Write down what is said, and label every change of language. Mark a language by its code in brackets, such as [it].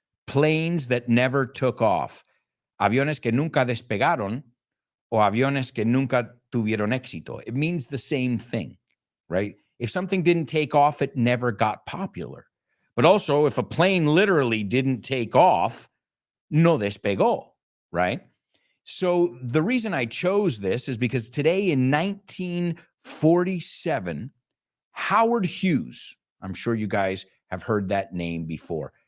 [en] Planes that never took off. [es] Aviones que nunca despegaron o aviones que nunca tuvieron éxito. [en] It means the same thing, right? If something didn't take off, it never got popular. But also, if a plane literally didn't take off, [es] no despegó, [en] right? So the reason I chose this is because today in 1947, Howard Hughes, I'm sure you guys have heard that name before.